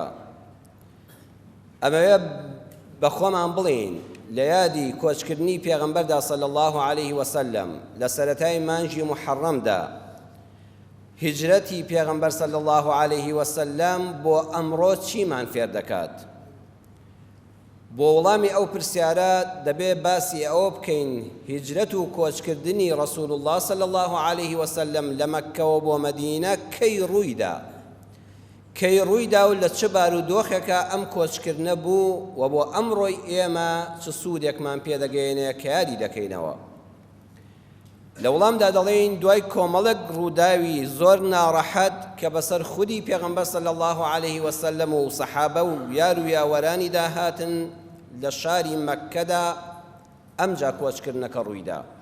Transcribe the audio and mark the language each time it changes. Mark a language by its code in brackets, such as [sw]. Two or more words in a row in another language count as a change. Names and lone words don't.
[ckb] ئەمەوێ بە خۆمان بڵێین لە یادی کۆچکردنی پێغەمبەردا [ar] صلی الله عليه وسلم [ckb] لە سەرەتای مانگی محەڕەمدا هیجرەتی پێغەمبەر [ar] صلی الله عليه وسلم [ckb] بۆ ئەمڕۆ چیمان فێر دەکات؟ بۆ وەڵامی ئەو پرسیارە دەبێ باسی ئەوە بکەین هیجرەت و کۆچکردنی ڕەسوول الله [ar] صلی الله عليه وسلم [ckb] لە مەککەوە بۆ مەدینە کەی ڕوویدا و لە چ بارودۆخێکە ئەم کۆچکردنە بوو و بۆ ئەمڕۆی ئێمە چ سوودێکمان پێدەگەێنێ کە یادی دەکەینەوە. لە وەڵامدا دەڵێین دوای کۆمەڵێک ڕووداوی زۆر ناڕەحەت کە بەسەر خودی پێغەمبەر [ar] صلی الله عليه وسلم [ckb] و سەحابە و یار و یاوەرانی داهاتن لە شاری مەککەدا ئەمجا کۆچکردنەکە ڕوویدا.